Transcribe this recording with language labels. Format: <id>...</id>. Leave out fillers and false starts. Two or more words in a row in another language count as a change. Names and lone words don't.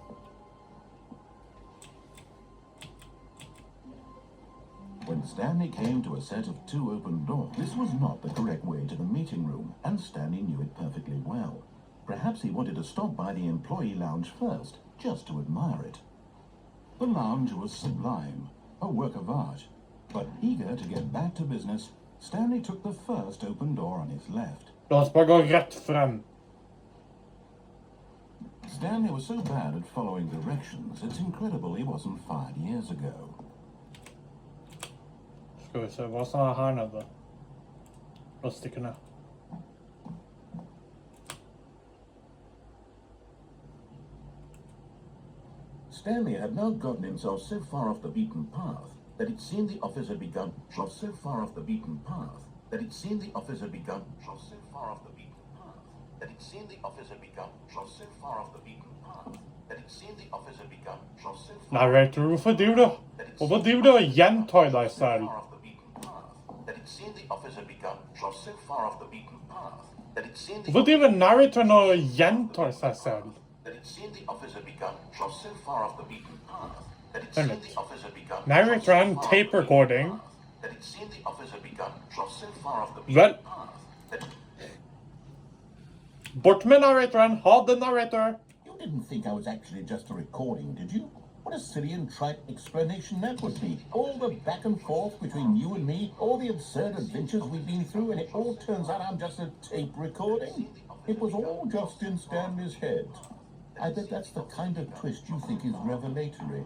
<en>When Stanley came to a set of 2 open doors, this was not the correct way to the meeting room, and Stanley knew it perfectly well. Perhaps he wanted to stop by the employee lounge first, just to admire it. The lounge was sublime, a work of art. But eager to get back to business, Stanley took the first open door on his left.</en> <no>La oss bare gå rett frem.</no> <en>Stanley was so bad at following directions, it's incredible he wasn't fired years ago.</en> <no>Skal vi se, hva sa jeg her nede? La oss stikke ned.</no> <en>Stanley had now gotten himself so far off the beaten path that it seemed the office had begun. So far off the beaten path that it seemed the office had begun. So far off the beaten path that it seemed the office had begun. So far off the beaten path that it seemed the office had begun. So far.</en> <no>Narrator, hvorfor driver du og gjentar deg selv?</no> <en>That it seemed the office had begun. So far off the beaten path that it seemed the.</en> <no>Hvorfor driver narratoren og gjentar seg selv?</no> <en>That it seemed the office had begun. So far off the beaten path that it seemed the office had begun. Narrator and tape recording. That it seemed the office had begun. So far off the</en> <no>Vel,</no> <en>beaten path.</en> <no>bort med narratoren, ha det narrator.</no> <en>You didn't think I was actually just a recording, did you? What a silly and trite explanation that would be. All the back and forth between you and me, all the absurd adventures we've been through, and it all turns out I'm just a tape recording? It was all just in Stanley's head. I bet that's the kind of twist you think is revelatory.</en>